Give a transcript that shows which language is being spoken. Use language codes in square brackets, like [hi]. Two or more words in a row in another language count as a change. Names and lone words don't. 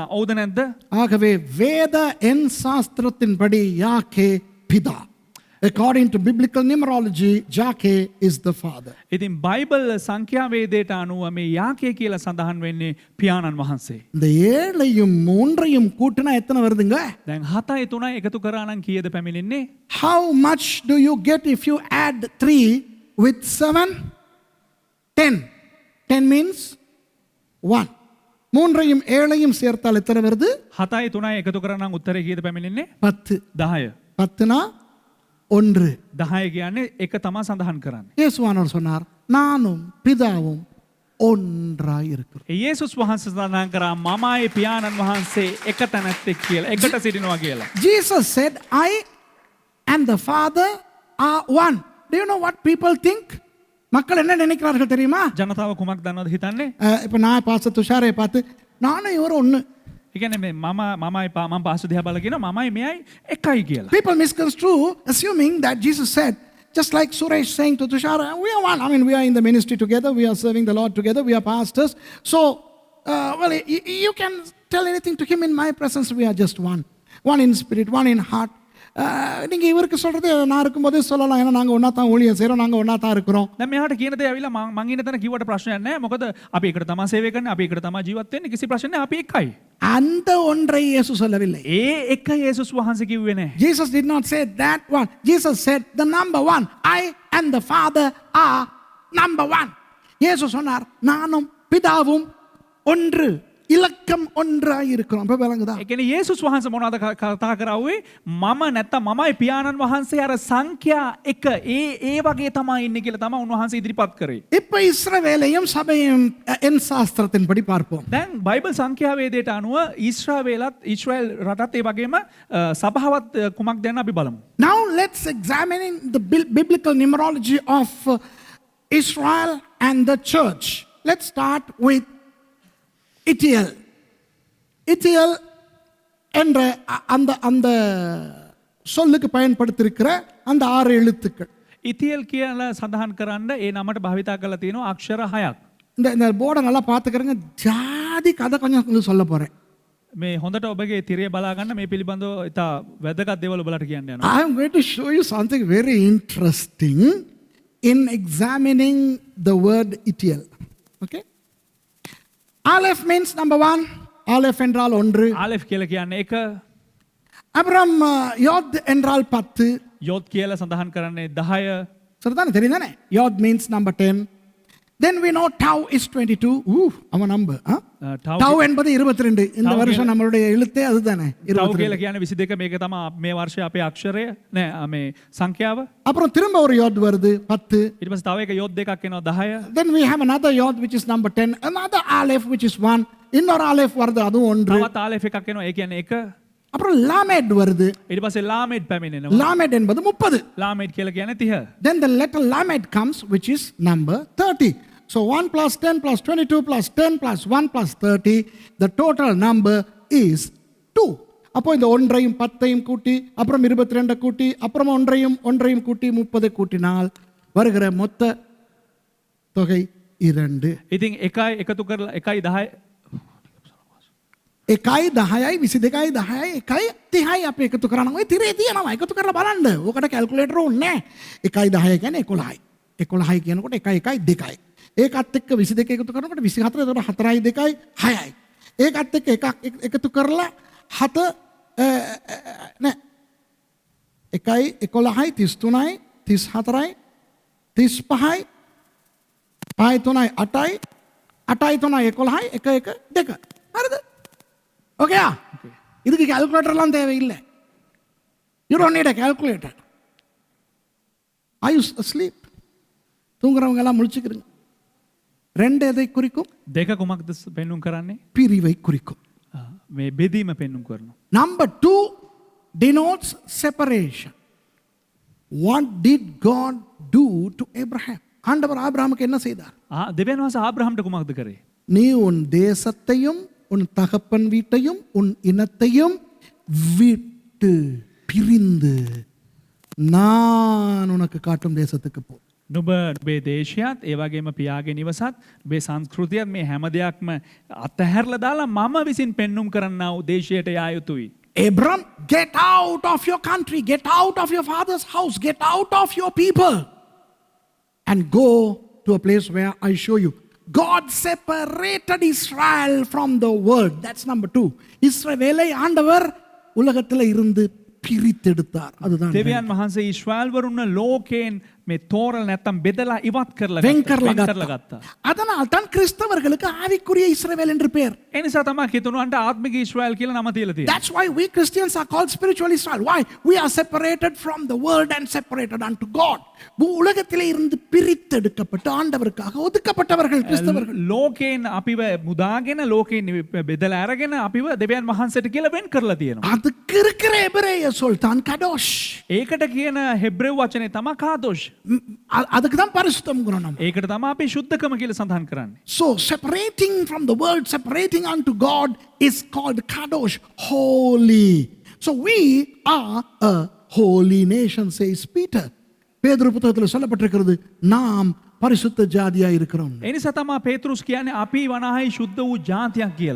[si] ඔව්ද නැද්ද? [ta] ஆகவே வேத எண் சாஸ்திரத்தின்படி யாக்கே பிதா. [en] According to biblical numerology, Jake is the father. [si] ඉතින් බයිබල් සංඛ්‍යා වේදයට අනුව මේ යාකේ කියලා සඳහන් වෙන්නේ පියාණන් වහන්සේ. [ta] இந்த 7ஐயும் 3ஐயும் கூட்டினா எத்தனை வருதுங்க? [si] දැන් 7යි 3යි එකතු කරා නම් කීයද පැමිණෙන්නේ? [en] How much do you get if you add 3 with 7? 10. 10 means 1. [ta] 3ஐயும் 7ஐயும் சேர்த்தால் எத்தனை வருது? [si] 7යි 3යි එකතු කරා නම් උත්තරේ කීයද පැමිණෙන්නේ? 10. 10. [ta] 10னா 1. [si] 10 කියන්නේ එක තමයි සඳහන් කරන්නේ. [ta] இயேசுவானவர் சொன்னார், நானும் பிதாவும் ஒன்றாய் இருக்கிறோம். [si] යේසුස් වහන්සේ සඳහන් කරා මමයි පියාණන් වහන්සේ එක තැනැත්තෙක් කියලා. එකට සිටිනවා කියලා. [en] Jesus said, I and the Father are one. Do you know what people think? [ta] மக்கள் என்ன நினைக்கிறார்கள் தெரியுமா? [si] ජනතාව කුමක් දන්නවද හිතන්නේ? [ta] இப்ப நான் பாஸ்டர் துஷாரை பார்த்து நானும் இவரும் ஒண்ணு. [si] ඒ කියන්නේ මේ මමයි මම පාසු දිහා බලලා කියනවා මමයි මෙයයි එකයි කියලා. [en] People misconstrue assuming that Jesus said, just like Suresh saying to Tushara, we are one. I mean, we are in the ministry together. We are serving the Lord together. We are pastors. So, well, you can tell anything to him in my presence. We are just one. One in spirit, one in heart. [ta] நீங்க இவருக்கு சொல்றது நான் இருக்கும்போதே சொல்லலாம். ஏன்னா நாங்க ஒன்னா தான் ஊழியம் செய்றோம், நாங்க ஒன்னா தான் இருக்கிறோம். [si] දැන් මෙයාට කියන දේ ඇවිල්ලා මං ඉන්න තැන කිව්වට ප්‍රශ්නයක් නැහැ. මොකද අපි එකට තමයි සේවය කරන්නේ, අපි එකට තමයි ජීවත් වෙන්නේ. කිසි ප්‍රශ්නයක් නැහැ. අපි එකයි. [ta] அந்த ஒன்றை இயேசு சொல்லவில்லை. [si] ඒ එක යේසුස් වහන්සේ කිව්වේ නැහැ. [en] Jesus did not say that one. Jesus said the number one. I and the Father are number one. [ta] இயேசு சொன்னார், நானும் பிதாவும் ஒன்று. இலக்கம் ஒன்றாய் இருக்கிறோம். அப்ப விளங்குதா? [si] ඒ කියන්නේ යේසුස් වහන්සේ මොනවද කතා කරාවේ? මම නැත්තම් මමයි පියාණන් වහන්සේ අර සංඛ්‍යා එක ඒ වගේ තමයි ඉන්නේ කියලා තමයි උන්වහන්සේ ඉදිරිපත් කරේ. [ta] இப்ப இஸ்ரவேலையும் சபையும் என் சாஸ்திரத்தின்படி பார்ப்போம். [si] දැන් බයිබල් සංඛ්‍යා වේදයට අනුව ඊශ්‍රායල් රටත් ඒ වගේම සභාවත් කුමක් දැන් අපි බලමු. [en] Now let's examine the biblical numerology of Israel and the church. Let's start with Itiel. [ta] Itiel என்ற அந்த சொல்லுக்கு பயன்படுத்தியிருக்கிற அந்த 6 எழுத்துக்கள். [si] ඉතියල් කියලා සඳහන් කරන්න ඒ නමට භාවිතා කරලා තියෙනවා අක්ෂර 6ක්. [ta] இந்த போர்டை நல்லா பார்த்துக்கிறேங்க. ஜாதி கதை கொஞ்சம் சொல்ல போகிறேன். [si] මේ හොඳට ඔබගේ තිරය බලාගන්න මේ පිළිබඳව ඉතා වැදගත් දේවල් ඔබලට කියන්න යනවා. [en] I am going to show you something very interesting in examining the word Itiel. Okay? Aleph means number one. [ta] Aleph என்றால் ஒன்று. [si] ආලෙෆ් කියලා කියන්නේ එක, [ta] அப்புறம் யோத் என்றால் 10. [si] යොත් කියලා සඳහන් කරන්නේ 10. [ta] சரிதானே, தெரியுதானே? [en] யோத் means number 10. Then we know tau is 22. our number. [ta] tau என்பது 22. இந்த வருஷம் நம்மளுடைய எழுத்தே அதுதானே, [si] තව 22. කියලා කියන්නේ 22. මේක තමයි මේ වර්ෂයේ අපේ අක්ෂරය නෑ මේ සංඛ්‍යාව. [ta] அப்புறம் திரும்ப ஒரு யோத் வருது 10. [si] ඊට පස්සේ තව එක යොත් දෙකක් එනවා 10. [en] Then we have another yod which is number 10. Another aleph which is 1. [ta] இன்னொரு aleph வருது, அதுவும் ஒன்று. [si] තවත් ආලෙෆ් එකක් එනවා, ඒ කියන්නේ එක. [ta] அப்புறம் லாமேட் வருது. [si] ඊට පස්සේ ලාමෙඩ් පැමිණෙනවා. [ta] லாமேட் என்பது 30. [si] ලාමෙඩ් කියලා කියන්නේ 30. [en] Then the letter lamed comes which is number 30. So 1 plus 10 plus 22 plus 10 plus 1 plus 30, the total number is 2. [ta] அப்போ இந்த ஒன்றையும் 10ஐயும் கூட்டி அப்புறம் 22 கூட்டி அப்புறம் ஒன்றையும் கூட்டி 30 கூட்டினால் வருகிற மொத்த தொகை 2. [si] ඉතින් එකයි එකතු කරලා 1යි 10 එකයි 10යි 22යි 10යි 1යි 30යි අපි එකතු කරනවා. ඔය තිරේ තියෙනවා, එකතු කරලා බලන්න. ඕකට කැල්කියුලේටර් ඕනේ නැහැ. 1යි 10යි කියන්නේ 11යි. 11යි කියනකොට 1යි 1යි 2යි. ඒකත් එක්ක 22 එකතු කරනකොට 24. එතකොට 4යි 2යි 6යි. ඒකත් එක්ක එකක් එකතු කරලා 7 නෑ 1යි 11යි 33යි 34යි 35යි 5යි 3යි 8යි 8යි 3යි 11යි 1 1 2. හරිද? [ta] ஓகேயா? இதுக்கு கால்குலேட்டர்லாம் தேவையில்லை. [en] You don't need a calculator. Are you asleep? [ta] தூங்குறவங்க எல்லாம் முழிச்சுக்கிறீங்க. ரெண்டு எதை குறிக்கும்? [si] දෙක කුමක්ද පෙන්වුම් කරන්නේ? [ta] பிரிவை குறிக்கும். [si] මේ බෙදීම පෙන්වුම් කරනවා. [en] Number 2 denotes separation. What did God do to Abraham? [ta] ஆண்டவர் ஆபிரகாமுக்கு என்ன செய்தார்? [si] දෙවියන් වහන්සේ ආබ්‍රහම්ට කුමක්ද කරේ? [ta] நீ உன் தேசத்தையும் உன் தகப்பன் வீட்டையும் உன் இனத்தையும் விட்டு பிரிந்து நான் உனக்கு காட்டும் தேசத்துக்கு போ. [si] නුඹ නුඹේ දේශයත් ඒ වගේම පියාගේ නිවසත් නුඹේ සංස්කෘතියත් මේ හැම දෙයක්ම අතහැරලා දාලා මම විසින් පෙන්눔 කරන්නා වූ දේශයට යා යුතුයි. [en] Abram, get out of your country, get out of your father's house, get out of your people and go to a place where I show you. God separated Israel from the world. That's number 2. [ta] இஸ்ரவேலை ஆண்டவர் உலகத்தில் இருந்து பிரித்தெடுத்தார். அதுதான் [si] දෙවියන් වහන්සේ ඊශ්‍රායල් වරුන් ලෝකයෙන් මේ තෝරලා නැත්තම් බෙදලා ඉවත් කරලා වෙන් කරලා ගත්තා. ගත්තා. [ta] அதனால் தான் கிறிஸ்தவர்களுக்கு ஆவிக்குரிய இஸ்ரவேல் என்று பெயர். [si] ඒ නිසා තමයි කිතුණුවන්ට ආත්මික ඊශ්‍රායල් කියලා නම තියලා තියෙන්නේ. [en] That's why we Christians are called spiritual Israel. Why? We are separated from the world and separated unto God. [ta] உலகத்திலே இருந்து பிரித்தெடுக்கப்பட்டு ஆண்டவருக்காக ஒதுக்கப்பட்டவர்கள் கிறிஸ்தவர்கள். [si] ලෝකයෙන් අපිව මුදාගෙන ලෝකයෙන් බෙදලා අරගෙන අපිව දෙවියන් වහන්සේට කියලා වෙන් කරලා තියෙනවා. [ta] அதுக்கு இருக்கிற எபிரேய சொல் தான் kadosh. [si] ඒකට කියන හෙබ්‍රෙව් වචනේ තමයි කාදොෂ්. [ta] அதுக்கு தான் பரிசுத்தம் நம்ம. [si] ඒකට තමයි අපි ශුද්ධකම කියලා සඳහන් කරන්නේ. [en] So separating from the world, separating unto God is called kadosh, holy. So we are a holy nation, says Peter. [ta] பேதுரு புத்தகத்தில் சொல்லப்பட்டிருக்கிறது நாம் பரிசுத்த ஜாதியா இருக்கிறோம். [si] ඒ නිසා තමයි පේතෘස් කියන්නේ අපි වනාහි ශුද්ධ වූ ජාතියක් කියලා.